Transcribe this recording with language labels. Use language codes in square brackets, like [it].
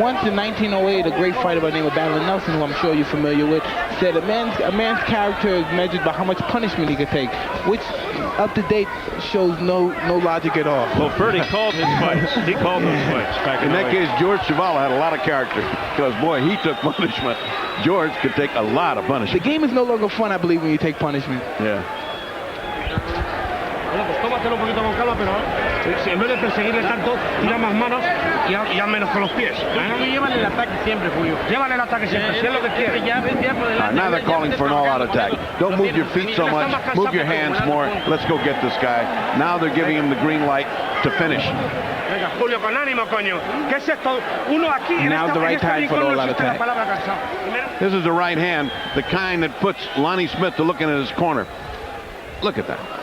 [en] Once in 1908, a great fighter by the name of Battler Nelson, who I'm sure you're familiar with, said a man's character is measured by how much punishment he can take, which up to date shows no logic at all. Well, Ferdy called his fights. He called those fights back in that case, George Chuvalo had a lot of character, because boy, he took punishment. George could take a lot of punishment. The game is no longer fun, I believe, when you take punishment. Yeah. [es] Bueno, pues tómatelo un poquito con calma, pero en vez de perseguirle tanto, tira más manos y haz menos con los pies. Llévale el ataque siempre, Julio. Llévale el ataque siempre, si es lo que quiere. [en] Now they're calling for an all-out attack. Don't move your feet so much. Move your hands more. Let's go get this guy. Now they're giving him the green light to finish. [es] Venga, Julio, con ánimo, coño. ¿Qué es esto? Uno aquí en [en] Now's the right time for the all-out attack. This is the right hand, the kind that puts Lonnie Smith to looking at his corner. Look at that.